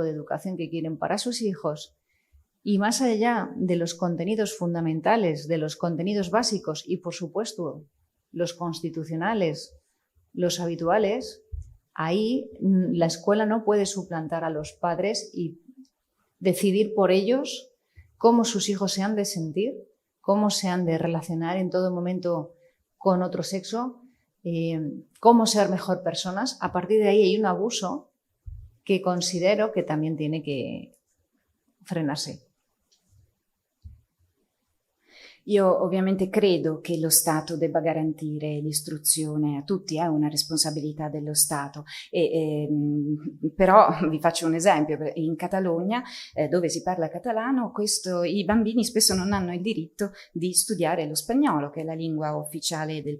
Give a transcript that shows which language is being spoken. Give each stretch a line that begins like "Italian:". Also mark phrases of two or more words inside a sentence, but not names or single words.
Spanish: de educación que quieren para sus hijos y más allá de los contenidos fundamentales, de los contenidos básicos y por supuesto los constitucionales, los habituales, ahí la escuela no puede suplantar a los padres y decidir por ellos cómo sus hijos se han de sentir, cómo se han de relacionar en todo momento con otro sexo, cómo ser mejor personas. A partir de ahí hay un abuso que considero que también tiene que frenarse.
Italian: Io ovviamente credo che lo Stato debba garantire l'istruzione a tutti, è una responsabilità dello Stato, però vi faccio un esempio, in Catalogna dove si parla catalano i bambini spesso non hanno il diritto di studiare lo spagnolo che è la lingua ufficiale del